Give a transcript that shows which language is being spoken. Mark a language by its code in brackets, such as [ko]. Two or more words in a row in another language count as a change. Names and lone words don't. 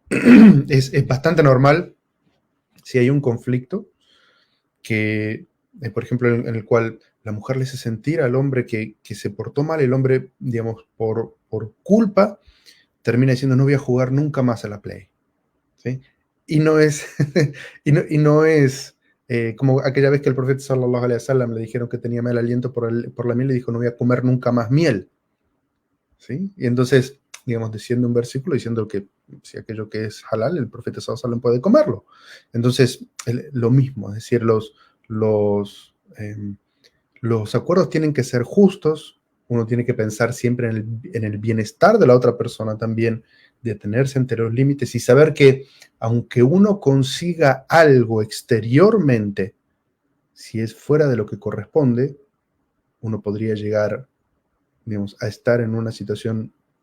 [es] Es bastante normal si hay un conflicto que, por ejemplo, en el cual la mujer le hace sentir al hombre que se portó mal, el hombre, digamos, por culpa, termina diciendo, no voy a jugar nunca más a la Play. ¿Sí? Y no es, y no es como aquella vez que el profeta [ar] صلى الله عليه وسلم [es] le dijeron que tenía mal aliento por la miel, le dijo, no voy a comer nunca más miel. ¿Sí? Y entonces, digamos, desciende un versículo diciendo que si aquello que es halal, el profeta [ar] صلى الله عليه وسلم [es] puede comerlo. Entonces, lo mismo, es decir, los acuerdos tienen que ser justos, uno tiene que pensar siempre en el bienestar de la otra persona también, de tenerse entre los límites y saber que aunque uno consiga algo exteriormente, si es fuera de lo que corresponde, uno podría llegar, digamos, a estar en una situación